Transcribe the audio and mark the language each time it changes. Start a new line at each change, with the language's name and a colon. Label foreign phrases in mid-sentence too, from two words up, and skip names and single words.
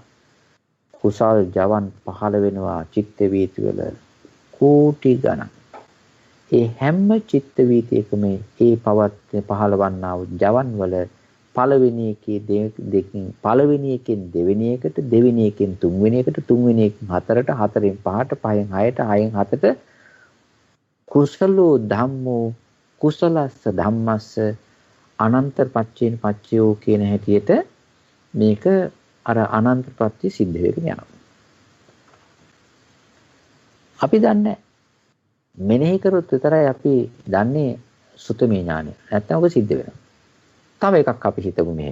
Sinhala: කුසල් ජවන් පහළ වෙනවා චිත්ත වීති වල කෝටි ගණන්. ඒ හැම චිත්ත වීතියකම ඒ පහළවන්නා වූ ජවන් වල පළවෙනි එකේ දෙකකින් පළවෙනි එකෙන් දෙවෙනි එකට, දෙවෙනි එකෙන් තුන්වෙනි එකට, තුන්වෙනි එකෙන් හතරට, හතරෙන් පහට, පහෙන් හයට, හයෙන් හතට
Pali: කුසලෝ ධම්මෝ කුසලස්ස ධම්මස්ස අනන්ත පච්චේන පච්චයෝ
Sinhala: කියන හැටියට මේක අර අනන්ත ප්‍රත්‍ය සිද්ධ වෙගෙන යනවා. අපි දන්නේ මෙනෙහි කරොත් විතරයි අපි දන්නේ සුතමේ ඥානය. නැත්නම් ඔක සිද්ධ වෙනවා. තව එකක් අපි හිතමු මෙහෙම.